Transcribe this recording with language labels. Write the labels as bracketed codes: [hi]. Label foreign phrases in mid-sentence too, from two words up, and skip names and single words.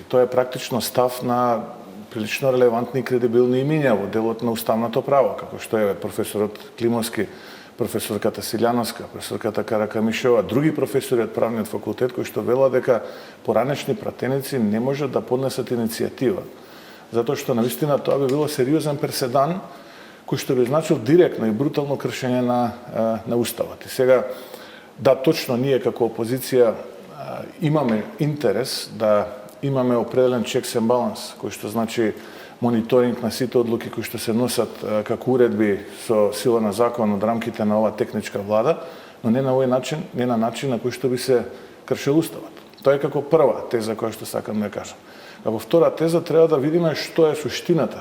[mk] Тоа е практично став на прилично релевантни и кредибилни имиња во делот на уставното право, како што е професорот Климовски, професорката Силјановска, професорката Каракамишева, други професори од правниот факултет кои што велат дека поранешни пратеници не можат да поднесат иницијатива, затоа што навистина тоа би било сериозен преседан кој што би значил директно и брутално кршење на уставот. И сега, да, точно ние како опозиција имаме интерес да имаме определен [en] checks and balance, [mk] кој што значи мониторинг на сите одлуки кои што се носат како уредби со сила на закон од рамките на оваа техничка влада, но не на овој начин, не на начин на кој што би се кршил уставот. Тоа е како прва теза која што сакам да кажам. Како втора теза треба да видиме што е суштината.